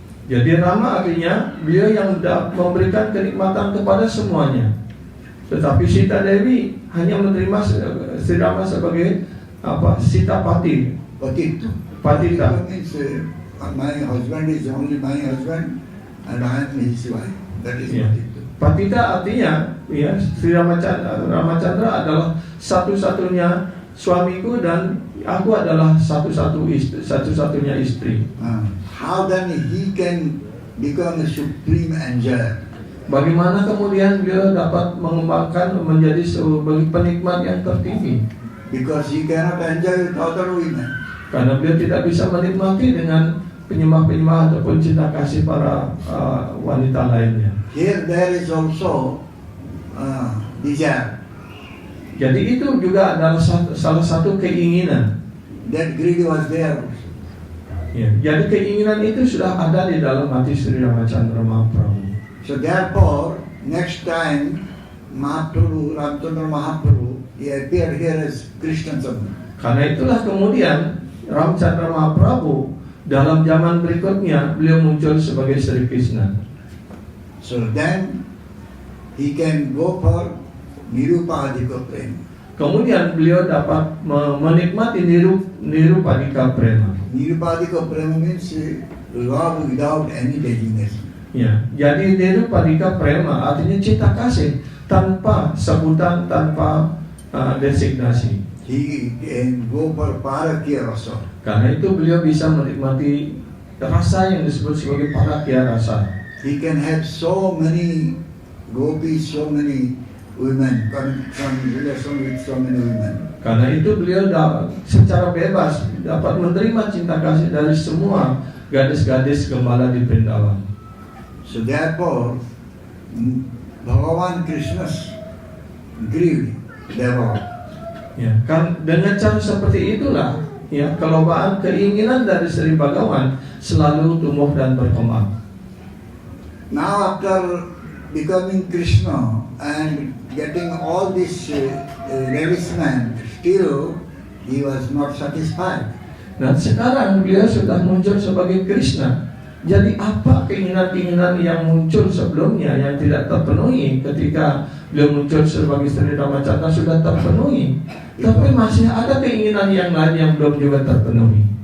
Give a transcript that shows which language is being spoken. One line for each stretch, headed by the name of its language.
Indonesian: Jadi Rama artinya beliau yang memberikan kenikmatan kepada semuanya. Tetapi Sita Devi hanya menerima Sri Rama sebagai Sita Pati. Patita
English: means my husband is only my husband and I am his wife. That is
Indonesian: Patita artinya Sri Ramachandra adalah satu-satunya suamiku dan aku adalah satu-satunya istri.
English: How then he can become a supreme enjoyer?
Indonesian: Bagaimana kemudian beliau dapat mengembangkan menjadi sebagai penikmat yang tertinggi?
English: Because he cannot enjoy with other women.
Indonesian: Karena beliau tidak bisa menikmati dengan penyembah-penyembah ataupun cinta kasih para wanita lainnya.
English: Here there is also desire.
Indonesian: Jadi itu juga adalah salah satu keinginan.
English: That greed was there.
Indonesian: Ya, jadi keinginan itu sudah ada di dalam hati Sri Ramachandra Mahaprabhu.
English: So therefore, next time Ramchandra Mahaprabhu, he appeared here as Krishna Chandra.
Indonesian: Karena itulah kemudian Ramchandra Mahaprabhu dalam zaman berikutnya beliau muncul sebagai Sri Krishna.
English: So then he can go for Nirupadika Prema.
Indonesian: Kemudian beliau dapat menikmati nirupadika prema.
English: Nirupadika prema means love without any designation.
Indonesian: Ya, jadi nirupadika prema artinya cinta kasih tanpa sebutan, tanpa designasi.
English: He can go for parakya rasa.
Indonesian: Karena itu beliau bisa menikmati rasa yang disebut sebagai parakya rasa.
English: He can have so many gopis, so many women, some relation with so many women.
Indonesian: Karena itu beliau secara bebas dapat menerima cinta kasih dari semua gadis-gadis gembala di Vrindavan.
English: So therefore, Bhagavan Krishna's greed developed.
Indonesian: Ya, kan dengan cara seperti itulah ya kelobaan keinginan dari Sri Bhagavan selalu tumbuh dan berkembang.
English: Now after becoming Krishna and getting all this ravishment, still he was not satisfied.
Indonesian: Dan sekarang beliau sudah muncul sebagai Krishna. Jadi apa keinginan-keinginan yang muncul sebelumnya yang tidak terpenuhi ketika beliau muncul sebagai Sri Ramachandra sudah terpenuhi, tapi masih ada keinginan yang lain yang belum juga terpenuhi.